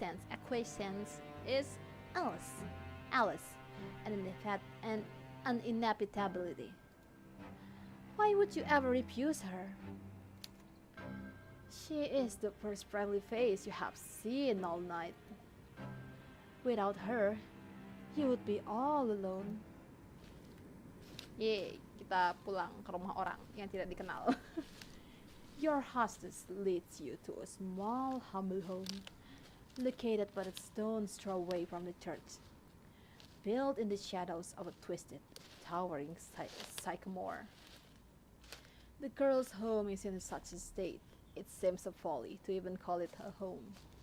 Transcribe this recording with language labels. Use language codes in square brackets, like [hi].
[en] Acquiescence is Alice, and an inevitability. Why would you ever refuse her? She is the first friendly face you have seen all night. Without her, you would be all alone. [id] Yeay, kita pulang ke rumah orang yang tidak dikenal. [en] Your hostess leads you to a small, humble home, located but a stone's throw away from the church, built in the shadows of a twisted, towering sycamore. The girl's home is in such a state, it seems a folly to even call it a home.